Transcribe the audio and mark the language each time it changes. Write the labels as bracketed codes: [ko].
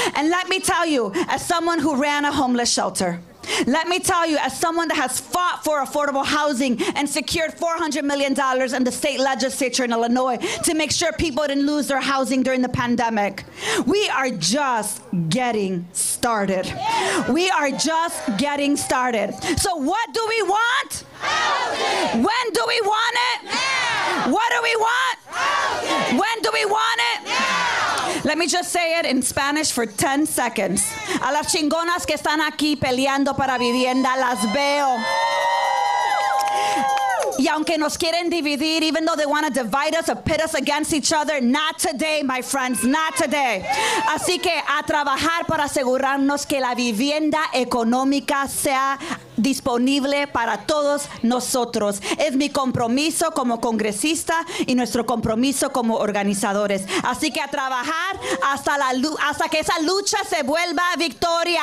[en] And let me tell you, as someone who ran a homeless shelter, let me tell you, as someone that has fought for affordable housing and secured $400 million in the state legislature in Illinois to make sure people didn't lose their housing during the pandemic, we are just getting started. We are just getting started. So what do we want? Housing. When do we want it? Now. What do we want? Housing. When do we want it? Now. Let me just say it in Spanish for 10 seconds. [es] A las chingonas que están aquí peleando para vivienda, las veo. Y aunque nos quieren dividir, [en] even though they want to divide us or pit us against each other, not today, my friends, not today. [es] Así que a trabajar para asegurarnos que la vivienda económica sea disponible para todos nosotros. Es mi compromiso como congresista y nuestro compromiso como organizadores. Así que a trabajar hasta que esa lucha se vuelva victoria.